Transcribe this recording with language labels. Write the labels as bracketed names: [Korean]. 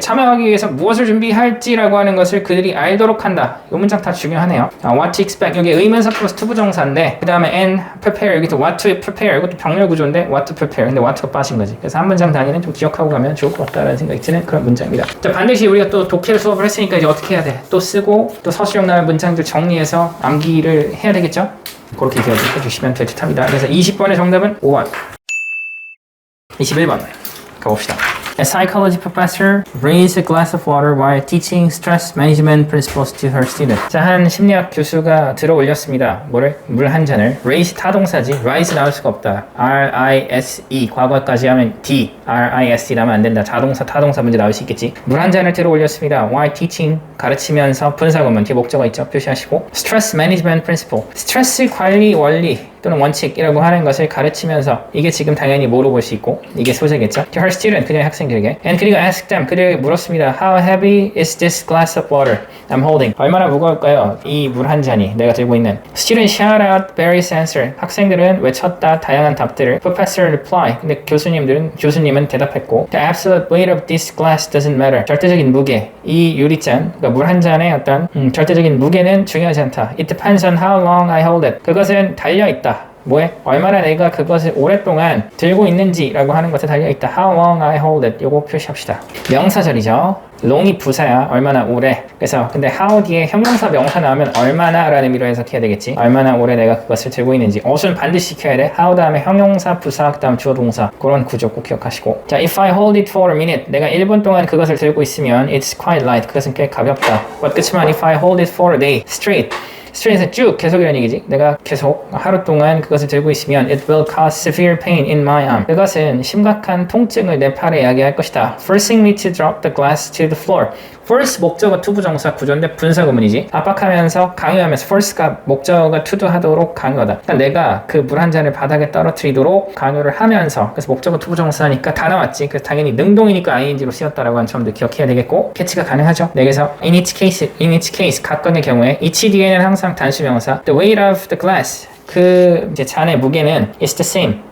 [Korean] 참여하기 위해서 무엇을 준비할지라고 하는 것을 그들이 알도록 한다. 이 문장 다 중요하네요. [English] what to expect [Korean] 여기 의문사 플러스 투부정사인데 그 다음에 [English] and prepare [Korean] 여기도 [English] what to prepare [Korean] 이것도 병렬 구조인데 what to prepare 근데 what가 빠진 거지. 그래서 한 문장 단위는 좀 기억하고 가면 좋을 것 같다라는 생각이 드는 그런 문장입니다. 자, 반드시 우리가 또 독해를 수업을 했으니까 이제 어떻게 해야 돼? 또 쓰고 또 서술형 나올 문장들 정리해서 암기를 해야 되겠죠? 그렇게 기억해 주시면 될 듯 합니다. 그래서 20번의 정답은 5번 21번 가봅시다. [English] A psychology professor raised a glass of water while teaching stress management principles to her student. [Korean] 자, 한 심리학 교수가 들어 올렸습니다. 뭐를? 물 한 잔을. raise 타동사지. rise 나올 수가 없다. R-I-S-E 과거까지 하면 D. R-I-S-E 나면 안 된다. 자동사, 타동사 문제 나올 수 있겠지. 물 한 잔을 들어 올렸습니다. [English] while teaching [Korean] 가르치면서 분사구문 뒤에 목적어 있죠. 표시하시고 [English] stress management principle [Korean] 스트레스 관리 원리 또는 원칙이라고 하는 것을 가르치면서 이게 지금 당연히 뭐로 볼 수 있고 이게 소재겠죠. [English] To her student [Korean] 그녀의 학생들에게 [English] and [Korean] 그리고 [English] ask them [Korean] 그들에게 물었습니다. [English] How heavy is this glass of water I'm holding? [Korean] 얼마나 무거울까요? 이 물 한 잔이 내가 들고 있는. [English] Student shout out various answer. [Korean] 학생들은 외쳤다 다양한 답들을. [English] Professor reply. [Korean] 근데 교수님은 대답했고 [English] The absolute weight of this glass doesn't matter. [Korean] 절대적인 무게 이 유리잔 그러니까 물 한 잔의 어떤 절대적인 무게는 중요하지 않다. [English] It depends on how long I hold it. [Korean] 그것은 달려 있다. 뭐에? 얼마나 내가 그것을 오랫동안 들고 있는지라고 하는 것에 달려있다. [English] How long I hold it. [Korean] 요거 표시합시다. 명사절이죠. long이 부사야. 얼마나 오래. 그래서 근데 how 뒤에 형용사 명사 나오면 얼마나 라는 의미로 해석해야 되겠지. 얼마나 오래 내가 그것을 들고 있는지. 어순 반드시 시켜야 돼. how 다음에 형용사, 부사, 그 다음 주어, 동사. 그런 구조 꼭 기억하시고. 자, [English] if I hold it for a minute. [Korean] 내가 1분 동안 그것을 들고 있으면 [English] it's quite light. [Korean] 그것은 꽤 가볍다. 그렇지만 [English] if I hold it for a day straight. [Korean] 스트레이트에서 쭉 계속이라는 얘기지. 내가 계속 하루 동안 그것을 들고 있으면 [English] it will cause severe pain in my arm. [Korean] 그것은 심각한 통증을 내 팔에 야기할 것이다. [English] Forcing me to drop the glass to the floor. [Korean] force 목적어 투부정사 구조인데 분사구문이지. 압박하면서 강요하면서 force가 목적어가 투두하도록 강요하다. 그러니까 내가 그 물 한 잔을 바닥에 떨어뜨리도록 강요를 하면서 그래서 목적어 투부정사니까 다 나왔지. 그래서 당연히 능동이니까 ing로 쓰였다라고 하는 점도 기억해야 되겠고 캐치가 가능하죠. 네, 그래서 [English] in each case [Korean] 각각의 경우에 [English] each [Korean] 뒤에는 항상 단수명사 [English] the weight of the glass [Korean] 그 이제 잔의 무게는 [English] is the same.